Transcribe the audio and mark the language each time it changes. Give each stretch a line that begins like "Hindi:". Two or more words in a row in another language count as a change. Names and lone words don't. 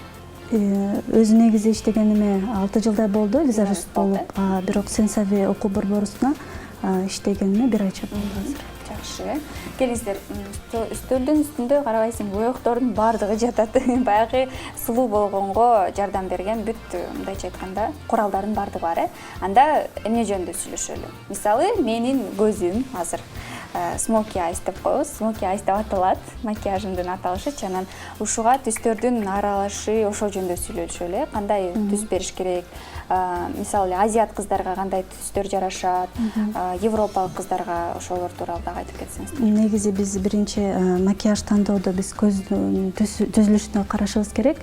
Kyrgyz: Өзү негизи иштегениме 6 жылдай болду, визажист болуп, бирок Sensovi окуу борборусуна иштегениме 1 ай болду азыр. Жакшы. Келиңиздер, үстөлдүн үстүндө карабайсың, боектордун баардыгы жатат. Баягы сулуу болгонго жардам берген бүт, мындайча айтканда, куралдардын баардыгы бар. Анда эмне жөнүндө сүйлөшөлү? Мисалы, менин көзүм азыр
English: smoky eyes
Kyrgyz: деп коебуз.
English: Smoky eyes
Kyrgyz: деп аталат, макияжымдын аталышы. Анан ушуга түстөрдүн аралашы ошол жөнүндө сүйлөшөлү. Кандай түс бериш керек? Мисалы, азиат кыздарга кандай түстөр жарашат? Европалык кыздарга ошолор тууралуу дагы айтып кетсеңиз. Негизи биз биринчи макияж тандоодо биз көздүн түзүлүшүнө карашыбыз керек.